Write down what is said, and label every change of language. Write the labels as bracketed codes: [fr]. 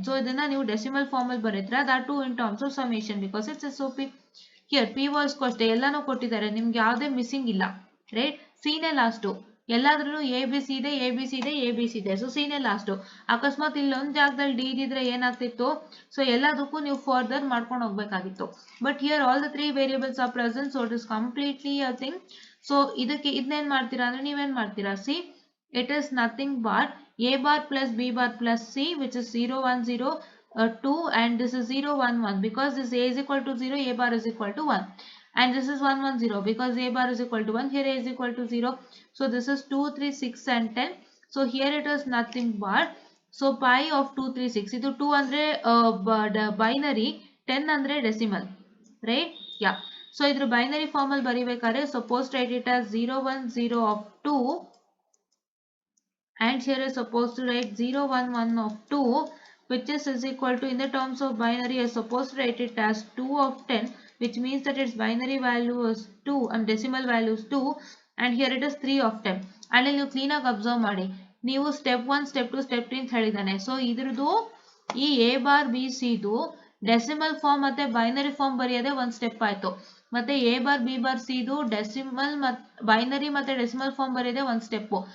[kn] So ಇದನ್ನ ನೀವು decimal form ಅಲ್ಲಿ ಬರೀತೀರಾ, [en] that too in terms of summation because it's SOP. Here P was cost [kn] ಎಲ್ಲಾನು ಕೊಟ್ಟಿದ್ದಾರೆ, ನಿಮ್ಗೆ ಯಾವುದೇ ಮಿಸ್ಸಿಂಗ್ ಇಲ್ಲ, ರೈಟ್? ಸಿ ನೇ ಲಾಸ್ಟ್. ಎಲ್ಲಾದ್ರೂ ಎ ಬಿ ಸಿ ಇದೆ, ಎ ಬಿ ಸಿ ಇದೆ, ಎ ಬಿ ಸಿ ಇದೆ. ಸೊ ಸಿ ನೇ ಲಾಸ್ಟ್. ಅಕಸ್ಮಾತ್ ಇಲ್ಲಿ ಒಂದು ಜಾಗದಲ್ಲಿ ಡಿ ಇದ್ರೆ ಏನಾಗ್ತಿತ್ತು? ಸೊ ಎಲ್ಲದಕ್ಕೂ ನೀವು ಫರ್ದರ್ ಮಾಡ್ಕೊಂಡು ಹೋಗ್ಬೇಕಾಗಿತ್ತು. [en] But here all the 3 variables are present, so it is completely a thing. [kn] So ಇದಕ್ಕೆ ಇದನ್ನೇನ್ ಮಾಡ್ತೀರಾ ಅಂದ್ರೆ ನೀವೇನ್ ಮಾಡ್ತೀರಾ? [en] See it is nothing but a bar plus b bar plus c, which is 0 1 0 2, and this is 0 1 1 because this a is equal to 0, a bar is equal to 1, and this is 1 1 0 because a bar is equal to 1, here a is equal to 0. So this is 2 3 6 and 10. So here it is nothing but, so pi of 2 3 6, [kn] ಇದು 2 ಅಂದ್ರೆ binary, 10 ಅಂದ್ರೆ decimal, [en] right? Yeah. So [kn] ಇದ್ರ binary form ಅಲ್ಲಿ ಬರಿಬೇಕಾದ್ರೆ [en] suppose write it as 0 1 0 of 2, and here is supposed to write 0 1 1 of 2, which is equal to, in the terms of binary I supposed to write it as 2 of 10, which means that its binary value is 2 and decimal value is 2, and here it is 3 of 10. And you [kn] clean ಆಗಿ observe ಮಾಡಿ, ನೀವು step 1 step 2 step 3 ಅಂತ ಹೇಳಿದಾನೆ. So ಇದ್ರದ್ದು ಈ A bar B C ಇದು decimal form ಮತ್ತೆ binary form ಬರೆಯೋದೇ ಒಂದು ಸ್ಟೆಪ್ ಆಯ್ತು. ಮತ್ತೆ A bar B bar C ಇದು ಡೆಸಿಮಲ್ ಬೈನರಿ ಮತ್ತೆ ಡೆಸಿಮಲ್ ಫಾರ್ಮ್ ಬರೆಯೋದೇ ಒಂದು ಸ್ಟೆಪ್.